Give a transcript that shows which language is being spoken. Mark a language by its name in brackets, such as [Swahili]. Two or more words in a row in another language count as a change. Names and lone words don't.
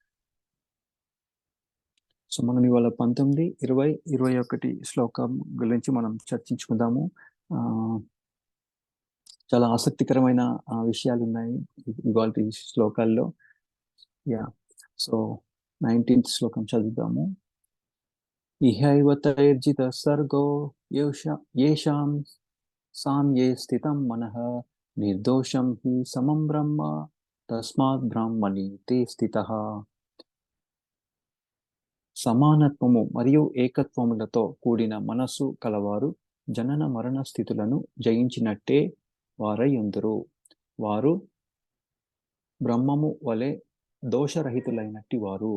[Telugu] సో మనం ఇవాళ 19, 20, 21 శ్లోకం గురించి మనం చర్చించుకుందాము. చాలా ఆసక్తికరమైన విషయాలు ఉన్నాయి ఇవాళ శ్లోకాల్లో. సో 19th శ్లోకం చదువుదాము. [Sanskrit] ఇహైవ తైర్జిత సర్గో యేషాం సామ్యే స్థితం మనః నిర్దోషం హి సమం బ్రహ్మ తస్మాత్ బ్రాహ్మణి తే స్థితః. [Telugu] సమానత్వము మరియు ఏకత్వములతో కూడిన మనస్సు కలవారు జనన మరణ స్థితులను జయించినట్టే వారయ్యుందురు. వారు బ్రహ్మము వలె దోషరహితులైనట్టి వారు.